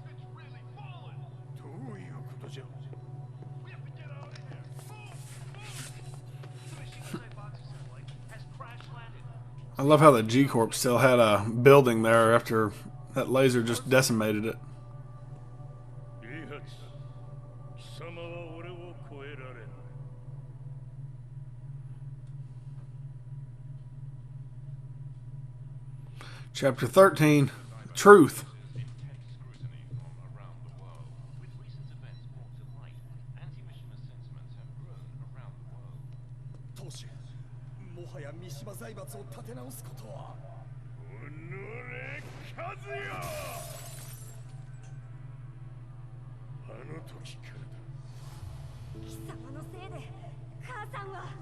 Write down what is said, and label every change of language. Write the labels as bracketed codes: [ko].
[en] It's really fallen. [ja] どういうことじゃ。 [en] We have to get out of here. Move! Move! The Mishima Zaibatsu satellite has crash landed. I love how the G Corp still had a building there after that laser just decimated it. [ja] いいはず。貴様は俺を超えられない。 [en] Chapter 13. Truth. Intense scrutiny from around the world. With recent events brought to light, anti-Mishima sentiments have grown around the world. [ja] 当主、もはや三島財閥を立て直すことは。おのれ、和也。あの時からだ。貴様のせいで母さんは。